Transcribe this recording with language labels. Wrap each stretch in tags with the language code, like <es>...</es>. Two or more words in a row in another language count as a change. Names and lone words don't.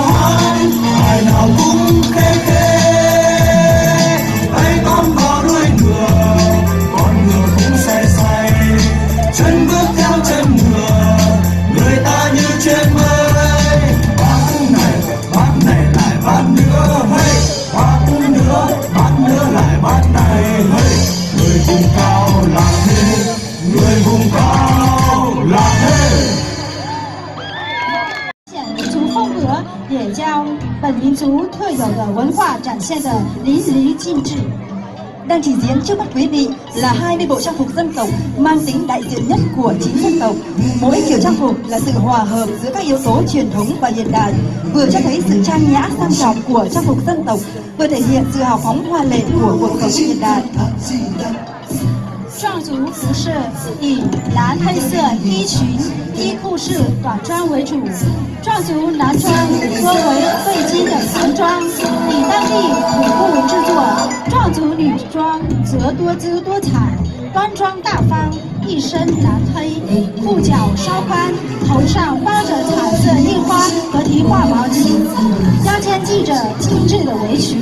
<vi>hát ai nào cũng khê khê tay tóm vào đuôi ngựa con ngựa cũng say say chân bước theo chân ngựa người ta như trên mây bát này lại bát nữa hey bát nữa lại bát này hey người vùng cao là thế người vùng cao là thế</vi> <zh>民族风格也将本民族特有的文化展现得淋漓尽致。</zh> <vi>Đang trình diễn trước mắt quý vị là 20 bộ trang phục dân tộc mang tính đại diện nhất của 9 dân tộc. Mỗi kiểu trang phục là sự hòa hợp giữa các yếu tố truyền thống và hiện đại, vừa cho thấy sự trang nhã sang trọng của trang phục dân tộc, vừa thể hiện sự hào phóng hoa lệ của cuộc sống hiện đại.</vi> <zh>壮族服饰以蓝黑色衣裙、衣裤式短装为主。壮族男装多为汇金的唐装，以当地土布制作；壮族女装则多姿多彩，端庄大方，一身蓝黑，裤脚稍宽，头上包着彩色印花和提花毛巾，腰间系着精致的围裙。</zh>